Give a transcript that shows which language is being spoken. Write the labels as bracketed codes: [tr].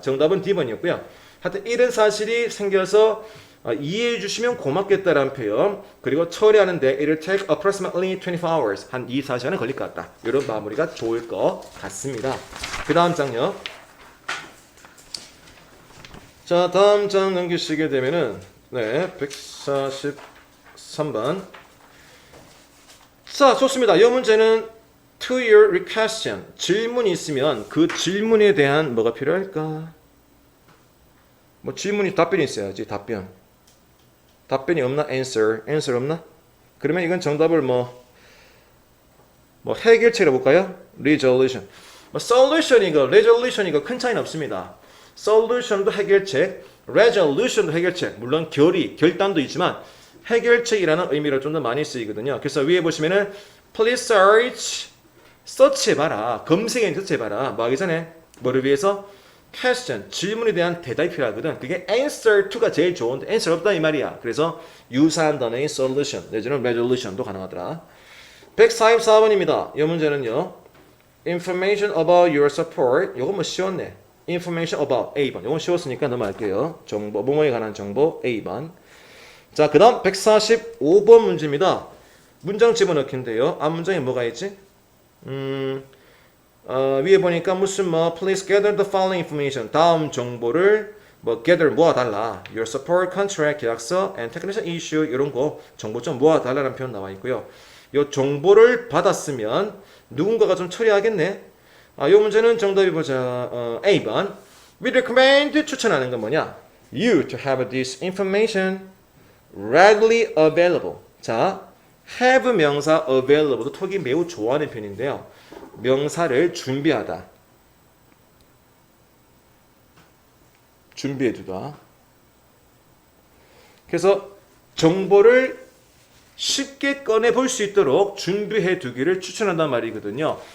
[ko] 정답은 D번이었고요. 하여튼 이런 사실이 생겨서 이해해 주시면 고맙겠다라는 표현 그리고 처리하는데 it'll take approximately 24 hours 한 24시간은 걸릴 것 같다. 이런 마무리가 좋을 것 같습니다. 그 다음 장요. 자, 다음 장 넘기시게 되면은 143번. 자, 좋습니다. [en] 이 문제는 to your question. [ko] 질문이 있으면 그 질문에 대한 뭐가 필요할까? 뭐 질문이 답변이 있어야지. 답변이 없나? answer 없나? 그러면 이건 정답을 뭐 해결책을 볼까요? resolution. solution이고 resolution이고 큰 차이는 없습니다. solution도 해결책, resolution도 해결책. 물론 결단도 있지만 해결책이라는 의미로 좀 더 많이 쓰이거든요. 그래서 위에 보시면은 please search해봐라. 검색에 search해봐라. 뭐 하기 전에 뭐를 위해서? question, 질문에 대한 대답이 필요하거든. 그게 answer to가 제일 좋은데 answer 없다 이 말이야. 그래서 유사한 단어인 solution, 내지는 resolution도 가능하더라. 144번입니다. 이 문제는요. [en] information about your support. [ko] 요건 뭐 쉬웠네. information about A번. 요건 쉬웠으니까 넘어갈게요. 뭐뭐에 관한 정보 A번. 자, 그 다음 145번 문제입니다. 문장 집어넣기인데요. 앞 문장에 뭐가 있지? 위에 보니까 무슨 뭐 please gather the following information. 다음 정보를 뭐 gather 모아달라. Your support contract 계약서 and technical issue 이런 거 정보 좀 모아달라는 표현 나와 있고요. 이 정보를 받았으면 누군가가 좀 처리하겠네. 이 문제는 정답이 보자. A번. We recommend 추천하는 건 뭐냐? [en] You to have this information readily available. [ko] 자, have 명사 available도 톡이 매우 좋아하는 편인데요. 명사를 준비하다. 준비해두다. 그래서 정보를 쉽게 꺼내볼 수 있도록 준비해두기를 추천한단 말이거든요.